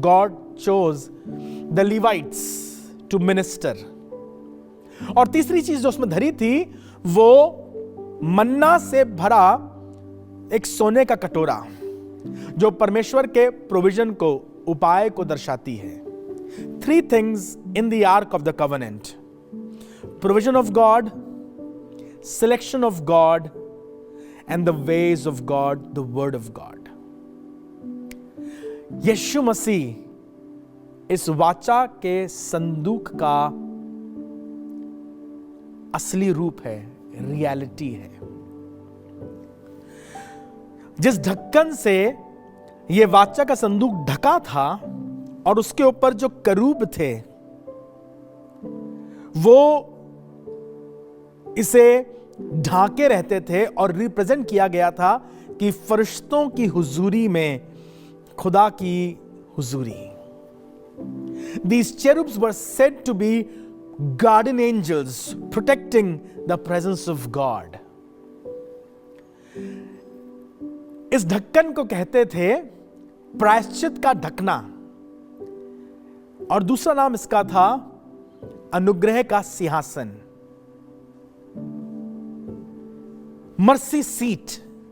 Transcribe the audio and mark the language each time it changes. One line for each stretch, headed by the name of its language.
English: God chose the Levites to minister.
Hindi: और तीसरी चीज जो उसमें धरी थी वो मन्ना से भरा एक सोने का कटोरा, जो परमेश्वर के प्रोविजन को, उपाय को दर्शाती है।
English: 3 things in the Ark of the Covenant: provision of God, selection of God, and the ways of God, the word of God.
Hindi: यीशु मसीह इस वाचा के संदूक का असली रूप है, रियलिटी है। जिस ढक्कन से यह वाचा का संदूक ढका था और उसके ऊपर जो करूब थे, वो इसे ढांके रहते थे और रिप्रेजेंट किया गया था कि फरिश्तों की हुजूरी में खुदा की हुजूरी।
English: These cherubs were said to be guardian angels protecting the presence of God.
Hindi: इस ढक्कन को कहते थे प्रायश्चित का ढकना, और दूसरा नाम इसका था अनुग्रह का सिंहासन, मर्सी सीट।